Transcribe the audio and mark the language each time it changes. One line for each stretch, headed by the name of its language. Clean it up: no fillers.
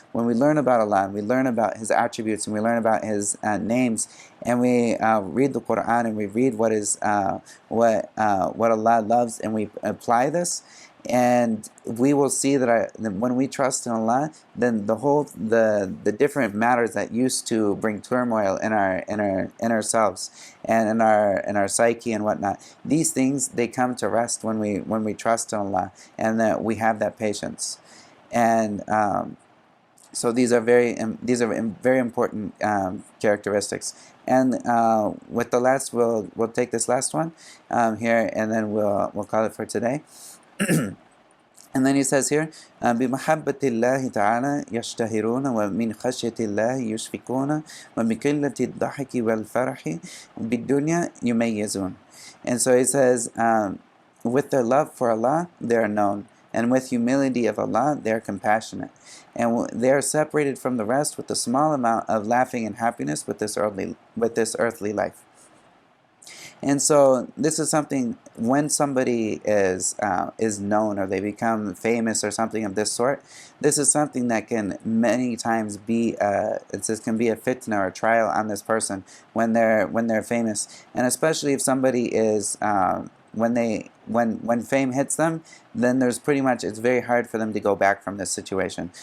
English: When we learn about Allah, and we learn about His attributes, and we learn about His names, and we read the Quran, and we read what Allah loves, and we apply this, and we will see that when we trust in Allah, then the different matters that used to bring turmoil in ourselves and in our psyche and whatnot, these things, they come to rest when we trust in Allah, and that we have that patience. And so these are very important characteristics. And with the last, we'll take this last one here, and then we'll call it for today. And then he says here,
Arabic: بِمَحَبَّةِ اللَّهِ تَعَالَى يَشْتَهِرُونَ وَمِنْ خَشْيَةِ اللَّهِ يُشْفِقُونَ وَبِقِلَّةِ الضَّحِكِ وَالْفَرَحِ بِالدُّنْيَا يُمَيِّزُونَ.
English: And so he says, with their love for Allah, they are known, and with humility of Allah, they are compassionate, and they are separated from the rest with a small amount of laughing and happiness with this earthly life. And so this is something, when somebody is known, or they become famous or something of this sort, this is something that can many times be a fitna or a trial on this person when they're famous, and especially if somebody is when fame hits them, then it's very hard for them to go back from this situation.